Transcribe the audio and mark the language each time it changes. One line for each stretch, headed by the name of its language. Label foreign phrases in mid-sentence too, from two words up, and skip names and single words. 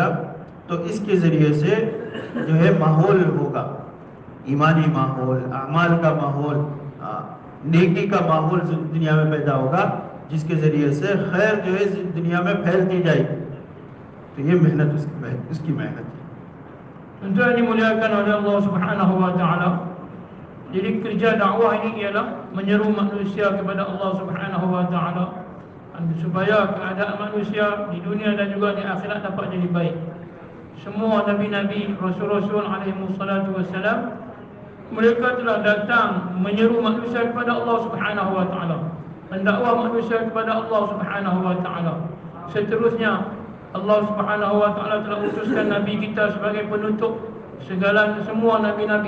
Hindi: तो इसके ज़रिए से जो है माहौल होगा, ईमानी माहौल, अमाल का माहौल, नेकी का माहौल दुनिया में पैदा होगा, जिसके ज़रिए से खैर जो है दुनिया में फैलती जाएगी। तो ये मेहनत उसकी मेहनत है।
Malay: Tentu yang dimuliakan oleh Allah
Arabic: سبحانه وتعالى.
Malay: Jadi kerja dakwah ini ialah menyeru manusia kepada Allah
Arabic: سبحانه وتعالى
Malay: supaya keadaan manusia di dunia dan juga di akhirat dapat jadi baik. Semua nabi-nabi, rasul-rasul
Arabic: عليه والصلاة والسلام,
Malay: mereka telah datang menyeru manusia kepada Allah
Arabic: سبحانه وتعالى,
Malay: mendakwah manusia kepada Allah
Arabic: سبحانه وتعالى.
Malay: Seterusnya Allah
Arabic: سبحانه وتعالى
Malay: telah utuskan nabi kita sebagai penutup segala semua nabi-nabi.